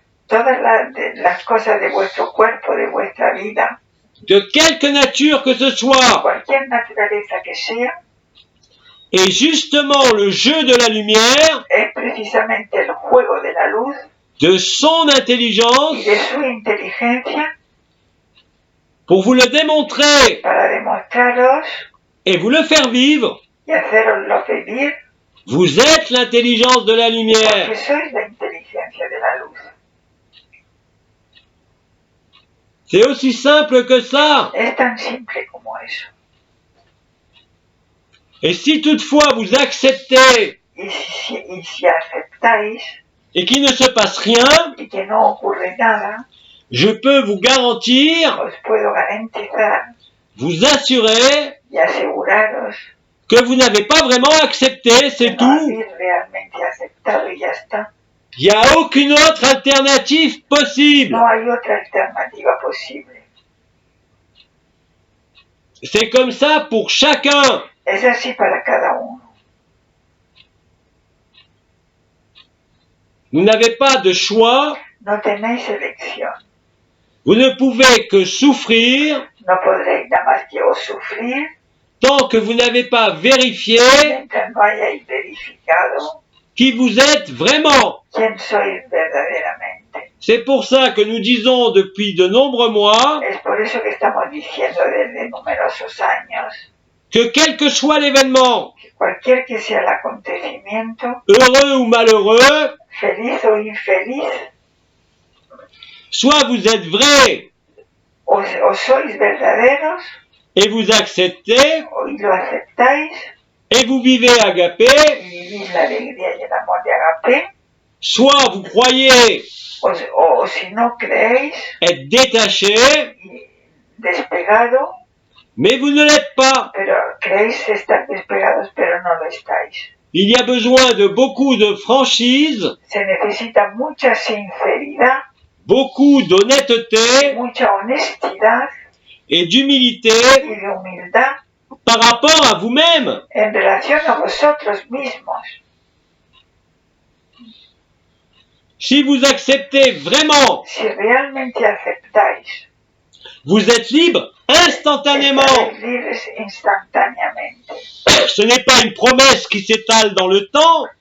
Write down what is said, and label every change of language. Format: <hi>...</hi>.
<es>Todas las cosas de vuestro cuerpo, de vuestra vida,</es> <fr>de quelque nature que ce soit,</fr> <es>cualquier naturaleza que sea,</es> <fr>est justement le jeu de la lumière,</fr> <es>es precisamente el juego de la luz</es> <fr>de son</fr> <es>y</es> <fr>intelligence,</fr> <es>de su inteligencia</es> <fr>pour vous le démontrer</fr> <es>para demostraros</es> <fr>et vous le faire vivre.</fr> <es>y haceroslo vivir,</es> <fr>Vous êtes l'intelligence de la lumière.</fr> <es>porque sois la inteligencia de la luz.</es> <fr>C'est aussi simple que ça.</fr> <es>Es tan simple como eso.</es> <fr>Et si toutefois vous acceptez</fr> <es>Y si aceptáis</es> <fr>et qu'il ne se passe rien,</fr> <es>y que no ocurre nada,</es> <fr>je peux vous garantir,</fr> <es>os puedo garantizar</es> <fr>vous assurer</fr> <es>y aseguraros</es> <fr>que vous n'avez pas vraiment accepté,</fr> <es>que</es> <fr>c'est</fr> <es>no</es> <fr>tout.</fr> <es>habéis realmente aceptado y ya está.</es> <fr>Il n'y a aucune autre alternative possible.</fr> <es>No hay otra alternativa posible.</es> <fr>C'est comme ça pour chacun.</fr> <es>Es así para cada uno.</es> <fr>Vous n'avez pas de choix.</fr> <es>No tenéis elección.</es> <fr>Vous ne pouvez que souffrir</fr> <es>No podréis nada más que o sufrir</es> <fr>tant que vous n'avez pas vérifié</fr> <es>mientras no hayáis verificado</es> <fr>qui vous êtes vraiment.</fr> <es>quién sois verdaderamente.</es> <fr>C'est pour ça que nous disons depuis de nombreux mois</fr> <es>Es por eso que estamos diciendo desde numerosos años</es> <fr>que quel que soit l'événement,</fr> <es>que cualquier que sea el acontecimiento,</es> <fr>heureux ou malheureux,</fr> <es>feliz o infeliz,</es> <fr>soit vous êtes vrai</fr> <es>o sois verdaderos</es> <fr>et vous acceptez</fr> <es>y lo aceptáis</es> <fr>et vous vivez agapé,</fr> <es>y vivís la alegría y el amor de Agape,</es> <fr>soit vous croyez</fr> <es>o si no creéis</es> <fr>être détaché,</fr> <es>y despegado,</es> <fr>mais vous ne l'êtes pas.</fr> <es>pero creéis estar despegados pero no lo estáis.</es> <fr>Il y a besoin de beaucoup de franchise,</fr> <es>Se necesita mucha sinceridad,</es> <fr>beaucoup d'honnêteté</fr> <es>mucha honestidad</es> <fr>et d'humilité</fr> <es>y de humildad</es> <fr>par rapport à vous-même.</fr> <es>en relación a vosotros mismos.</es> <fr>Si vous acceptez vraiment,</fr> <es>Si realmente aceptáis,</es> <fr>vous êtes libre instantanément.</fr> <es>estaréis libres instantáneamente.</es> <fr>Ce n'est pas une promesse qui s'étale dans le temps,</fr>